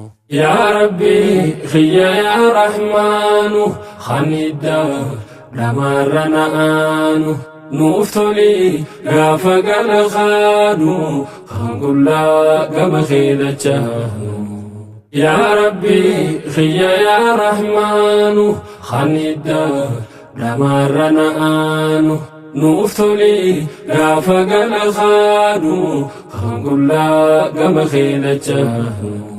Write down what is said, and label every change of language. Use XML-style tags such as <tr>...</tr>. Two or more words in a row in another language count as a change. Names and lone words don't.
<ar>يا ربي</ar> <om>خيا</om> <ar>يا رحمن</ar> <om>kan idda dhamaarra na'aanu, nuuf toli gaafa gala kaanu, kan qullaa gama kee lachaanu.</om> <ar>يا رب,</ar> <om>khiyya</om> <ar>يا رحمن,</ar> <om>kan idda dhamaarra na'aanu, nuuf toli gaafa gala kaanu, kan qullaa gama kee lachaanu.</om>